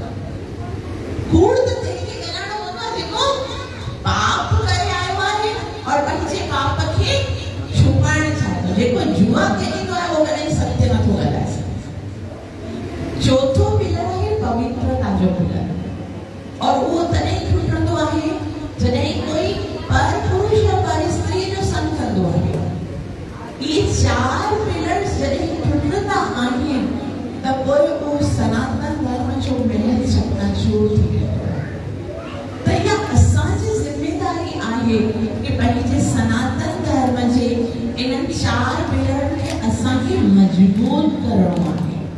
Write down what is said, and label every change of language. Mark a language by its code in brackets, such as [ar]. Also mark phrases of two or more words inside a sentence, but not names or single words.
[sd] कूड़ त तंहिंखे ॻाल्हाइणो पवंदो आहे जेको पाप करे आयो आहे और पंहिंजे पाप खे छुपाइण चाहींदो जेको जुआ खेॾींदो आहे वो कॾहिं सत्य नथो ॻाल्हाए सघे चौथो पिलर आहे पवित्रता जो पिलर और वो तॾहिं टुटंदो आहे जॾहिं कोई पर पुरुष या पर स्त्री जो संग कंदो आहे ये 4 पिलर्स जॾहिं टुटंदा आहिनि त पोइ उहो सनातन धर्म जो महल चकनाचूर थी वेंदो आहे त इहा असांजी ज़िमेदारी आहे कि पंहिंजे सनातन धर्म जे इन्हनि 4 पिलरनि खे असांखे मजबूत करणो आहे